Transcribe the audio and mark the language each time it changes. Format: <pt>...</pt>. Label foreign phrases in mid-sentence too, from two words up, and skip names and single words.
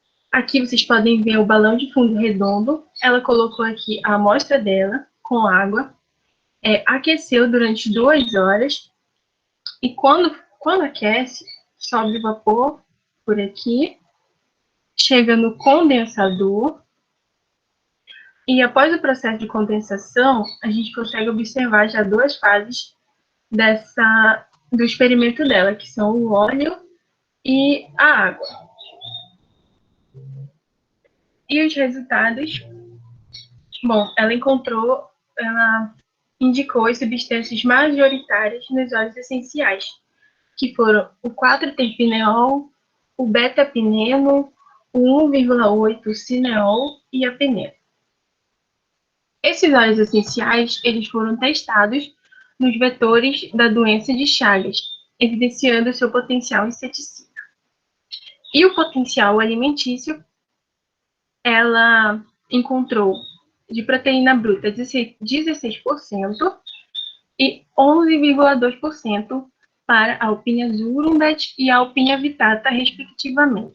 <pt>Aqui vocês podem ver o balão de fundo redondo. Ela colocou aqui a amostra dela com água, aqueceu durante 2 horas e quando aquece, sobe o vapor por aqui, chega no condensador e após o processo de condensação, a gente consegue observar já 2 fases do experimento dela, que são o óleo e a água. E os resultados? Bom, ela indicou as substâncias majoritárias nos óleos essenciais, que foram o 4-terpineol, o beta-pineno, o 1,8-cineol e a peneno. Esses óleos essenciais, eles foram testados nos vetores da doença de Chagas, evidenciando seu potencial inseticida. E o potencial alimentício, ela encontrou de proteína bruta 16% e 11,2% para a Alpinia zurundat e a Alpinia vittata, respectivamente.</pt>